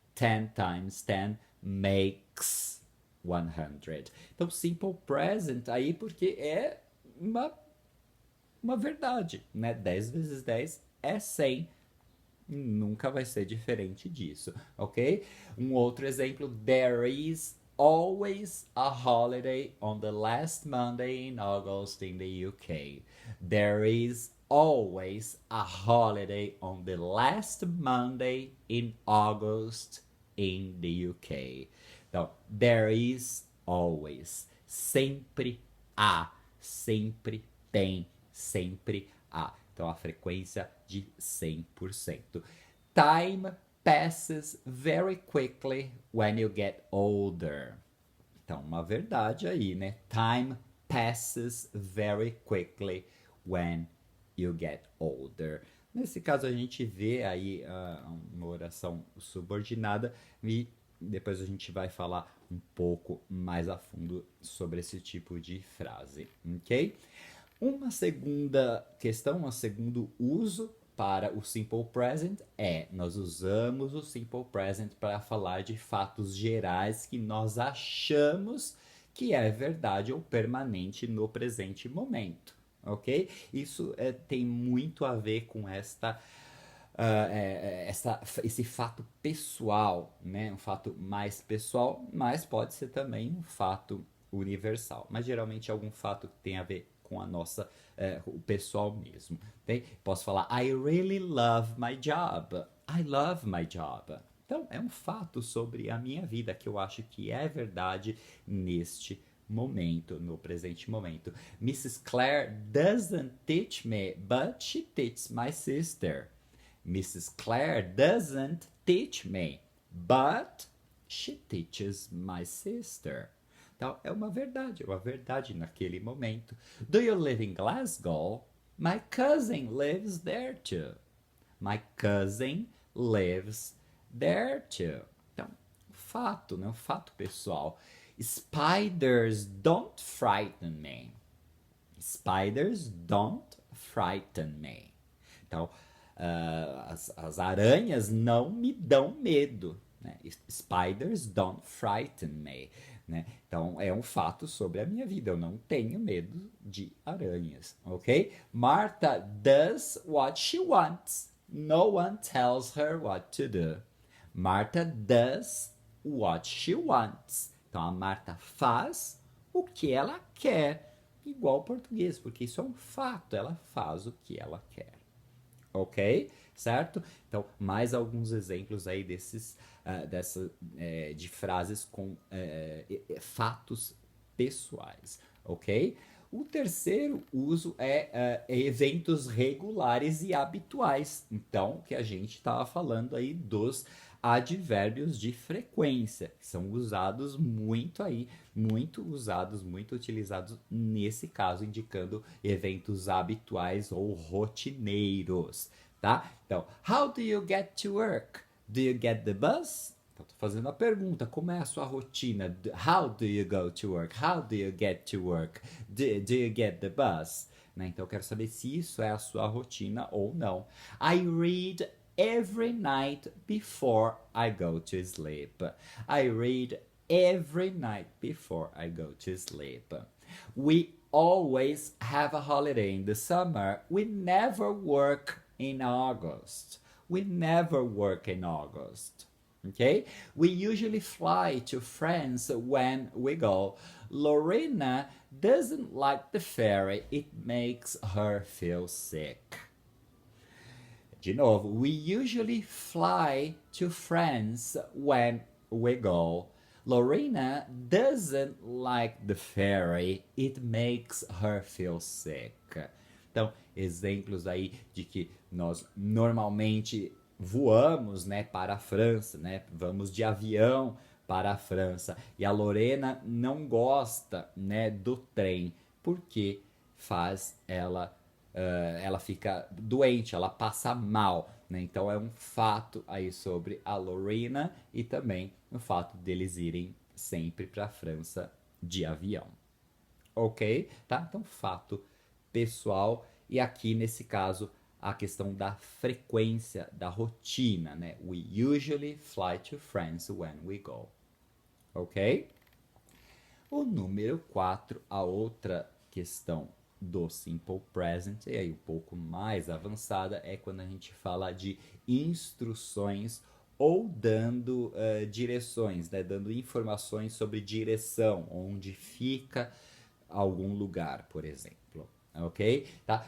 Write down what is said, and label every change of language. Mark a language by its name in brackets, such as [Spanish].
[English] 10 times 10 makes 100. [Portuguese] Então, simple present aí porque é uma verdade, né? 10 vezes 10 é 100. Nunca vai ser diferente disso, ok? Um outro exemplo: [English] There is always a holiday on the last Monday in August in the UK. There is always a holiday on the last Monday in August in the UK. [Portuguese] Então, [English] there is always. [Portuguese] Sempre há. Sempre tem. Sempre há. Então, a frequência de 100%. [English] Time passes very quickly when you get older. [Portuguese] Então, uma verdade aí, né? [English] Time passes very quickly when you get older. [Portuguese] Nesse caso, a gente vê aí uma oração subordinada e depois a gente vai falar um pouco mais a fundo sobre esse tipo de frase, ok? Uma segunda questão, um segundo uso para o simple present é: nós usamos o simple present para falar de fatos gerais que nós achamos que é verdade ou permanente no presente momento, ok? Isso tem muito a ver com esse fato pessoal, né? Um fato mais pessoal, mas pode ser também um fato universal. Mas geralmente é algum fato que tem a ver com o pessoal mesmo. Okay? Posso falar: [English] I really love my job. I love my job. [Portuguese] Então, é um fato sobre a minha vida que eu acho que é verdade neste momento, no presente momento. [English] Mrs. Claire doesn't teach me, but she teaches my sister. Mrs. Claire doesn't teach me, but she teaches my sister. [Portuguese] Então, é uma verdade naquele momento. [English] Do you live in Glasgow? My cousin lives there too. My cousin lives there too. [Portuguese] Então, fato, né? Um fato pessoal. [English] Spiders don't frighten me. Spiders don't frighten me. [Portuguese] Então, as aranhas não me dão medo. Né? [English] Spiders don't frighten me. [Portuguese] Né? Então, é um fato sobre a minha vida. Eu não tenho medo de aranhas, ok? [English] Martha does what she wants. No one tells her what to do. Martha does what she wants. [Portuguese] Então, a Marta faz o que ela quer. Igual ao português, porque isso é um fato. Ela faz o que ela quer. Ok? Certo? Então, mais alguns exemplos aí de frases com fatos pessoais, ok? O terceiro uso é eventos regulares e habituais. Então, que a gente estava falando aí dos advérbios de frequência, que são usados muito aí, muito usados, muito utilizados nesse caso, indicando eventos habituais ou rotineiros, tá? [English] Então, how do you get to work? Do you get the bus? [Portuguese] Então, tô fazendo a pergunta, como é a sua rotina? [English] How do you go to work? How do you get to work? Do you get the bus? Né? [Portuguese] Então, eu quero saber se isso é a sua rotina ou não. [English] I read every night before I go to sleep. I read every night before I go to sleep. We always have a holiday in the summer. We never work in August. We never work in August. Okay? We usually fly to France when we go. Lorena doesn't like the ferry. It makes her feel sick. [Portuguese] De novo, [English] we usually fly to France when we go. Lorena doesn't like the ferry. It makes her feel sick. [Portuguese] Então, exemplos aí de que nós normalmente voamos, né, para a França, né? Vamos de avião para a França. E a Lorena não gosta, né, do trem, porque ela fica doente, ela passa mal, né? Então é um fato aí sobre a Lorena e também o fato deles irem sempre para a França de avião. Ok? Tá? Então, fato pessoal. E aqui, nesse caso, a questão da frequência, da rotina, né? [English] We usually fly to France when we go. Ok? [Portuguese] O número 4, a outra questão do Simple Present, e aí um pouco mais avançada, é quando a gente fala de instruções ou dando direções, né? Dando informações sobre direção, onde fica algum lugar, por exemplo. Ok? Tá?